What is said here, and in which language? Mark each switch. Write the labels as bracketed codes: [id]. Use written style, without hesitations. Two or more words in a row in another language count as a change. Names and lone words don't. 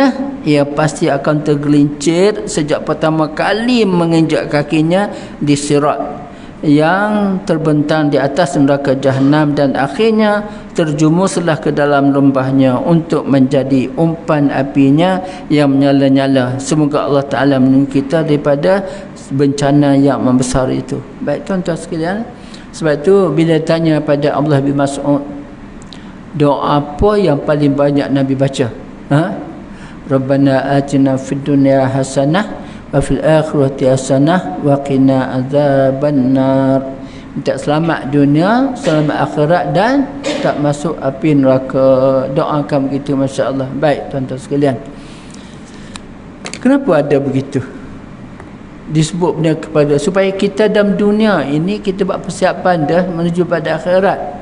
[ms] Ia pasti akan tergelincir sejak pertama kali menginjak kakinya di sirat yang terbentang di atas neraka Jahannam, dan akhirnya terjumuslah ke dalam lembahnya untuk menjadi umpan apinya yang menyala-nyala. Semoga Allah Ta'ala melindungi kita daripada bencana yang membesar itu. Baik tuan-tuan sekalian, sebab itu bila tanya pada Abdullah bin Mas'ud, doa apa yang paling banyak Nabi baca? [ar] ربنا آتنا في الدنيا حسنة وفي الآخرة حسنة وقنا عذاب النار. [ms] Minta selamat dunia, selamat akhirat, dan tak masuk api neraka. Doakan begitu. Masya-Allah. Baik tuan-tuan sekalian, kenapa ada begitu? Disebut benda kepada supaya kita dalam dunia ini kita buat persiapan dah menuju pada akhirat.